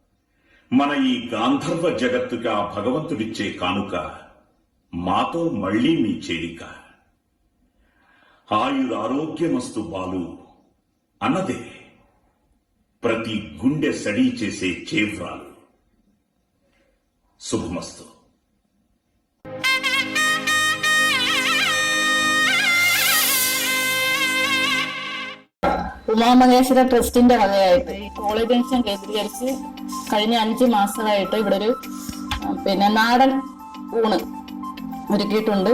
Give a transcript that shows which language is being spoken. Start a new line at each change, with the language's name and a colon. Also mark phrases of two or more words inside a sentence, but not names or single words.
Telugu: మన ఈ గాంధర్వ జగత్తుగా భగవంతుడిచ్చే కానుక మాతో మళ్ళీ మీ చేరిక. ఆయురారోగ్యమస్తు బాలు అన్నదే ప్రతి గుండె సడి చేసే చేవ్రాలు. శుభమస్తు.
Malayalam: ഉമാമഹേശ്വര ട്രസ്റ്റിന്റെ വകയായിട്ട് ഈ കോളേജ് ജംഗ്ഷൻ കേന്ദ്രീകരിച്ച് കഴിഞ്ഞ 5 മാസമായിട്ട് ഇവിടെ ഒരു നാടൻ ഊണ് ഒരുക്കിയിട്ടുണ്ട്.